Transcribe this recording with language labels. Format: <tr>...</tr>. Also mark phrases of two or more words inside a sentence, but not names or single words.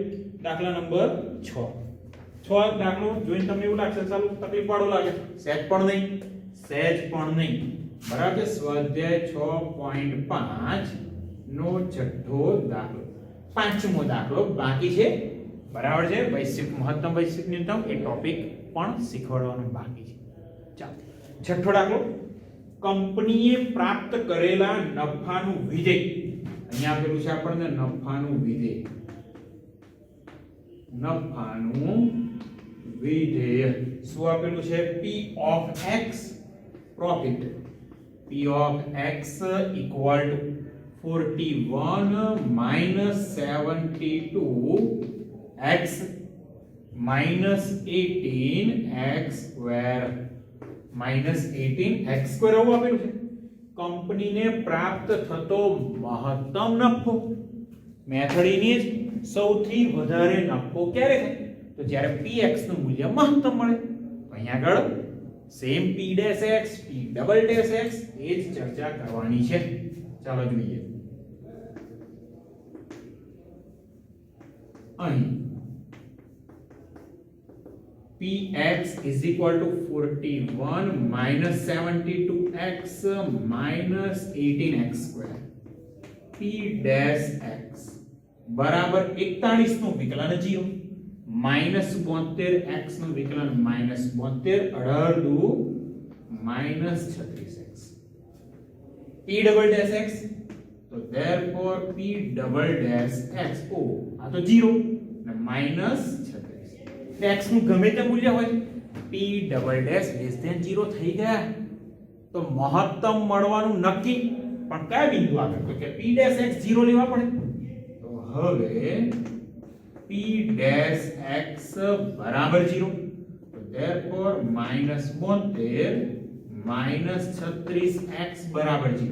<gu>દાખલા નંબર 6 દાખલો જોઈને તમને એવું લાગશે ચાલો તકલીફ વાળો લાગે સહેજ પણ નહીં બરાબર છે સ્વાધ્યાય 6.5 નો છઠ્ઠો દાખલો પાંચમો દાખલો બાકી છે બરાબર છે વૈશ્વિક મહત્તમ વૈશ્વિક ન્યૂનતમ એ ટોપિક પણ શીખવાડવાનો બાકી છે ચાલો છઠ્ઠો દાખલો કંપનીએ પ્રાપ્ત કરેલા નફાનું વિધેય અહીંયા આપેલું છે આપણને નફાનું વિધેય શું આપેલું છે</gu> <en>p of x profit p of x equal to 41 minus 72 x minus 18 x square -18x²</en> <gu>આવું આપેલું છે. કંપનીને પ્રાપ્ત થતો મહત્તમ નફો. મેથડની જ સૌથી વધારે નફો ક્યારે થાય? તો જ્યારે px નું મૂલ્ય મહત્તમ મળે. તો અહીંયા આગળ સેમ p'(x) p'(x) એ જ ચર્ચા કરવાની છે. ચાલો જોઈએ. અહીં</gu> <en>px is equal to 41 minus 72x minus 18x². p dash x</en> <gu>બરાબર 41 નું વિકલન</gu> <en>0 minus 72x</en> <gu>નું વિકલન</gu> <en>minus 72 18 minus 36x. p double dash x</en> <gu>તો</gu> <en>therefore p double dash x</en> <gu>આ તો 0 અને</gu> <en>minus 36 x</en> <gu>નું ગમે તે મૂલ્ય હોય</gu> <en>p double dash less than 0</en> <gu>થઈ ગયા તો મહત્તમ મળવાનું નક્કી. પણ કયા બિંદુ આગળ? તો કે</gu> <en>p dash x</en> <gu>0 લેવા પડે. તો હવે</gu> <en>p dash x</en> <gu>બરાબર 0 તો</gu> <en>therefore -72 minus 36x</en> <gu>બરાબર 0.</gu>